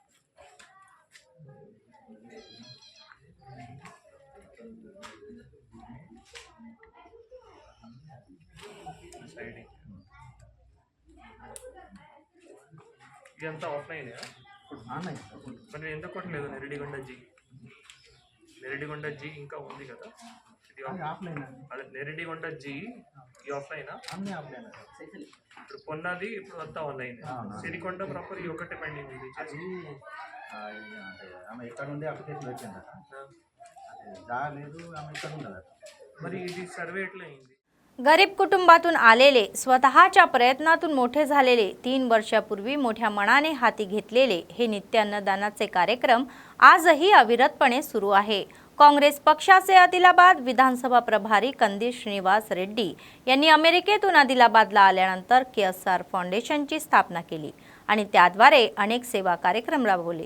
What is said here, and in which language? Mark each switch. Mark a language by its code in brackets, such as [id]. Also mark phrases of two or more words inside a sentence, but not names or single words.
[te] Deciding. ఇదంతా ఆఫ్లైన్ మరి ఎందుకు కొట్టలేదు? నెరడిగొండ జీ ఇంకా ఉంది కదా, ఇది ఆఫ్లైన్. అదే నెరడిగొండ జీ ఈ ఆఫ్లైనా? అన్ని ఆఫ్లైన్. ఇప్పుడు పొన్నది ఇప్పుడు అంతా ఆన్లైన్. సిరికొండ ప్రాపర్ ఈ ఒకటే పెండింగ్ ఉంది. అది ఆమె ఎక్కడ ఉంది అప్లికేషన్ వచ్చిందట, రాలేదు. ఆమె ఇక్కడ ఉన్నదట. మరి ఇది సర్వే ఎట్లా అయింది? [mr] गरीब कुटुंबातून आलेले, स्वतःच्या प्रयत्नातून मोठे झालेले, 3 वर्षापूर्वी मोठ्या मनाने हाती घेतलेले हे नित्य अन्नदानाचे कार्यक्रम आजही अविरतपणे सुरू आहे. काँग्रेस पक्षाचे आदिलाबाद विधानसभा प्रभारी कंदी श्रीनिवास रेड्डी यांनी अमेरिकेतून आदिलाबादला आल्यानंतर KSR फाउंडेशनची स्थापना केली आणि त्याद्वारे अनेक सेवा कार्यक्रम राबवले.